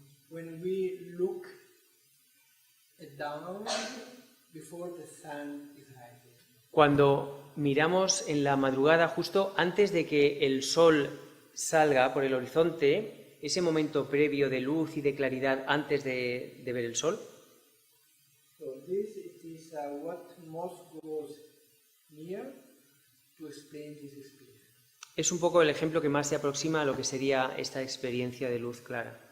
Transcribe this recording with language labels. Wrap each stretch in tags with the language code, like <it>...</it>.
<en>when we look down before the sun is rising.</en> <es>Cuando miramos en la madrugada, justo antes de que el sol salga por el horizonte, ese momento previo de luz y de claridad antes de ver el sol,</es> <en>So this it is what most goes near to explain this experience.</en> <es>es un poco el ejemplo que más se aproxima a lo que sería esta experiencia de luz clara.</es>